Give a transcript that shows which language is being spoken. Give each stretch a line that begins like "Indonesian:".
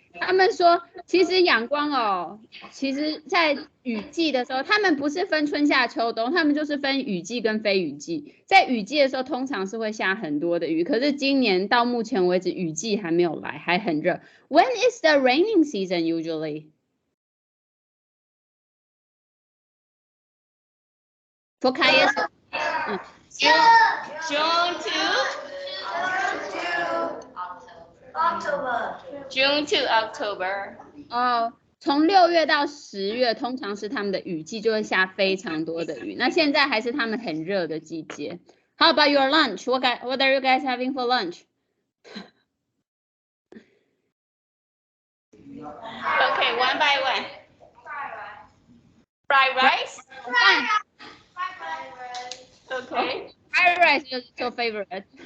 Chinese: 他们说，其实仰光哦，其实在雨季的时候，他们不是分春夏秋冬，他们就是分雨季跟非雨季。在雨季的时候，通常是会下很多的雨，可是今年到目前为止，雨季还没有来，还很热。
English: When is the raining season usually? For Khayay, June to October.
Chinese: 哦，从6月到10月，通常是他们的雨季，就会下非常多的雨。那现在还是他们很热的季节。
English: How about your lunch? What are you guys having for lunch? Okay, one by one. Fried rice? Okay. Fried rice is your favorite.